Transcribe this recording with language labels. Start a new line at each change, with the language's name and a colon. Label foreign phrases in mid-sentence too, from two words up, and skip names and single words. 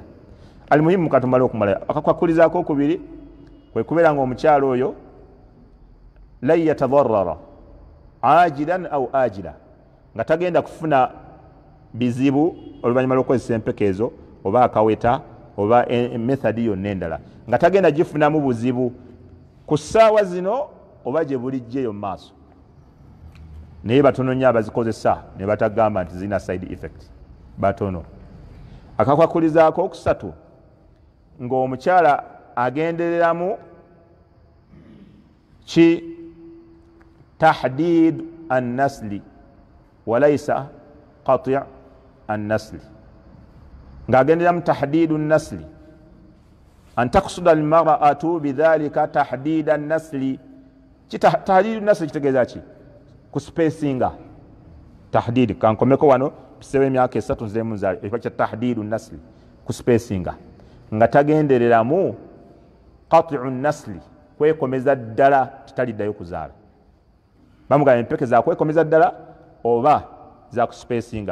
Ganda: Alimuhimu katumala okumala. Akakwakuliza ak'okubiri kwe kubeera ng'omukyala oyo
Arabic: لن يتضرر عاجلا أو آجلا,
Ganda: nga tagenda kufuna bizibu oluvannyuma lw'okukozesa empeke ezo oba akaweta oba methodi yonna endala, nga tagenda gifunamu buzibu ku ssaawa zino oba gye bulijjo eyo mu maaso. Naye batono nnyo abazikozesa ne batagamba nti zirina
English: side effect,
Ganda: batono. Akakwakuliza ak'okusatu ng'omukyala agendereramu ki
Arabic: تحديد النسل وليس قطع النسل,
Ganda: ng'agendereramu
Arabic: تحديد النسل، أن تقصد المرأة بذلك تحديد النسل. تحديد النسل
Ganda: kitegeeza ki? Ku spacinga tahdid, kankomeko wano biseewo emyaka 3 nze muzaale ekyo kya
Arabic: تحديد النسل,
Ganda: ku spacinga nga tagendereramu
Arabic: قطع النسل,
Ganda: kwekomeza ddala titaliddayo kuzaala. Bamugamba empeke za kwekomeza ddala oba za kuspacinga.